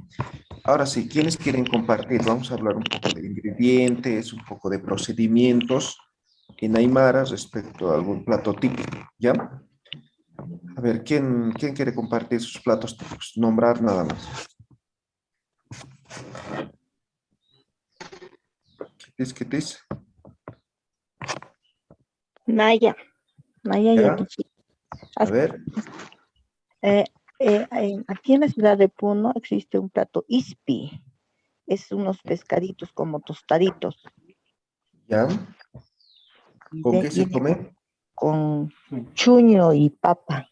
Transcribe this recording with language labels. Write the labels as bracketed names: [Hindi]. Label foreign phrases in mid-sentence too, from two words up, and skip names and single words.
[Spanish] Ahora sí, ¿quiénes quieren compartir? Vamos a hablar un poco de ingredientes, un poco de procedimientos en Aymara respecto a algún plato típico, ¿ya? A ver, ¿quién quiere compartir sus platos típicos? Nombrar nada más. ¿Qué dice? [Aymara] Naya. Naya [Spanish] ¿Ya? Yakichi. A ver, Aquí en la ciudad de Puno existe un plato ispi. Es unos pescaditos como tostaditos. ¿ya? Y ¿Con qué se viene come? con chuño y papa.